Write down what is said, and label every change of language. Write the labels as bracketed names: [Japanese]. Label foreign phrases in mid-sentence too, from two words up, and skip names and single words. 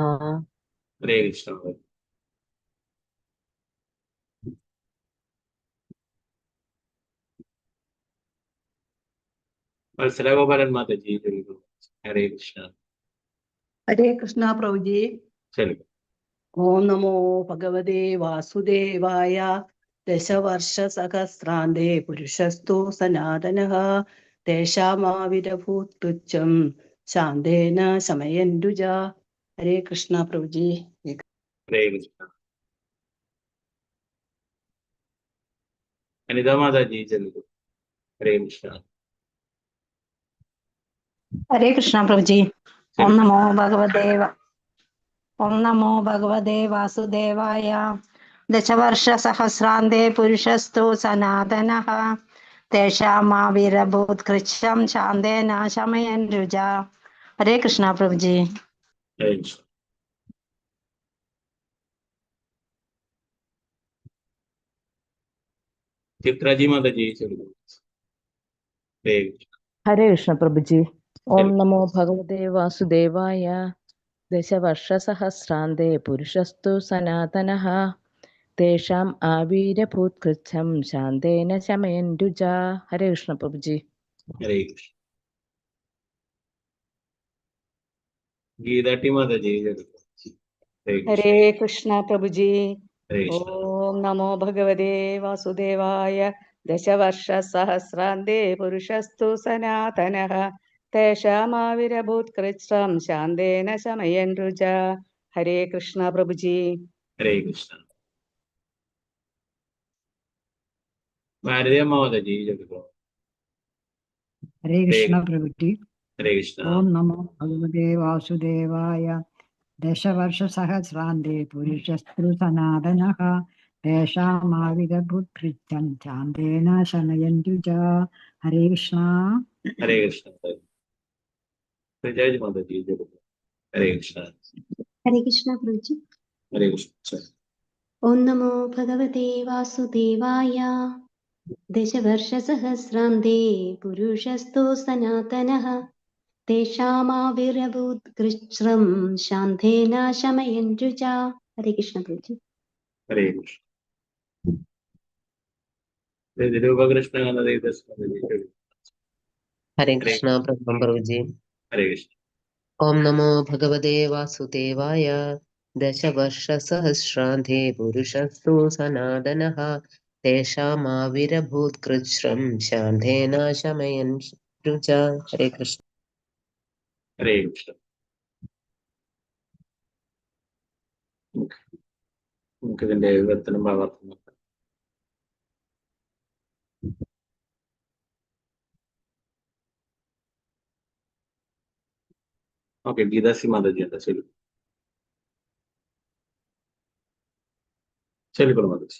[Malayalam] ഹരേ കൃഷ്ണ. വത്സല ഗോപാലൻ മാതാ ജി ചൊല്ലുക. ഹരേ കൃഷ്ണ. ഹരേ കൃഷ്ണ പ്രഭുജി. ചൊല്ലുക. [Sanskrit] ഓം നമോ ഭഗവതേ വാസുദേവായ. ദശവർഷസഹസ്രാന്തെ പുരുഷസ്തു സനാതനഃ തേഷാമാവിരഭൂത്കൃച്ഛം ശാന്തേന ശമയൻ രുജാ. [Malayalam] ഹരേ കൃഷ്ണ പ്രഭുജി. ഹരേ കൃഷ്ണ. അനിതാ മാതാ ജി ചൊല്ലുക. ഹരേ കൃഷ്ണ. [Hindi] हरे कृष्ण प्रभु जी। [Sanskrit] ओम नमो भगवते वासुदेवाय। दशवर्षसहस्रान्ते पुरुषस्तु सनातनः तेषामाविरभूत्कृच्छ्रं शान्तेन शमयन् रुजा। [Hindi] हरे कृष्ण प्रभु जी। [Malayalam] ഹരേ കൃഷ്ണ. ചിത്രാജി മാതാ ജി ചൊല്ലുക. ഹരേ കൃഷ്ണ. [Hindi] हरे कृष्ण प्रभु जी। ओम [Malayalam] ചൊല്ലുക. [Sanskrit] नमो भगवते वासुदेवाय। दशवर्षसहस्रान्ते पुरुषस्तु सनातनः तेषाम् आवीरभूत्कृच्छं शान्तेन शमयन् रुजा। [Hindi] हरे कृष्ण प्रभु जी। [Malayalam] ഹരേ കൃഷ്ണ. ഗീതാട്ടി മാതാ ജി ചൊല്ലുക. ഹരേ കൃഷ്ണ. ഹരേ കൃഷ്ണ പ്രഭുജി. ഹരേ കൃഷ്ണ. [Sanskrit] ഓം നമോ ഭഗവതേ വാസുദേവായ. ദശവർഷസഹസ്രാന്തെ പുരുഷസ്തു സനാതനഃ തേഷാമാവിരഭൂത്കൃച്ഛ്രം ശാന്തേന ശമയൻ രുജാ. [Malayalam] ഹരേ കൃഷ്ണ പ്രഭുജി. ഹരേ കൃഷ്ണ. ഭാരതീയ മാതാ ജി ചൊല്ലുക. [Hindi] हरे कृष्ण प्रभु जी। [Malayalam] ഹരേ കൃഷ്ണ. [Sanskrit] ओम नमो भगवते वासुदेवाय। दशवर्षसहस्रान्ते पुरुषस्तु सनातनः तेषामाविरभूत्कृच्छं शान्तेन शमयन् रुजा. [Hindi] हरे कृष्ण. [Malayalam] ഹരേ കൃഷ്ണ. പ്രജാജി മാതാ ജി ചൊല്ലുക. ഹരേ കൃഷ്ണ. [Hindi] हरे कृष्ण प्रभु जी। [Malayalam] ഹരേ കൃഷ്ണ. [Sanskrit] ओम नमो भगवते वासुदेवाय। दशवर्षसहस्रान्ते पुरुषस्तु सनातनः तेषामाविरभूत्कृच्छ्रं शान्तेन शमयन् रुजा। [Hindi] हरे कृष्ण प्रभु जी। [Malayalam] ഹരേ കൃഷ്ണ. രൂപകൃഷ്ണ മാതാ ജി ചൊല്ലുക. [Hindi] हरे कृष्णा प्रभु जी। [Malayalam] ഹരേ കൃഷ്ണ. [Sanskrit] ओम नमो भगवते वासुदेवाय। दशवर्षसहस्रान्ते पुरुषस्तु सनातनः तेषामाविरभूत्कृच्छ्रं शान्तेन शमयन् रुजा. [Hindi] हरे कृष्ण. [Malayalam] ഹരേ കൃഷ്ണ. നമുക്ക് ഇതിന്റെ വിവർത്തനം ഭാഗത്ത് നോക്കാം. ഓക്കെ, ഗീതാസി മാതാജി എന്താ ശരി ചൊല്ലിക്കോളൂ മാതാജി.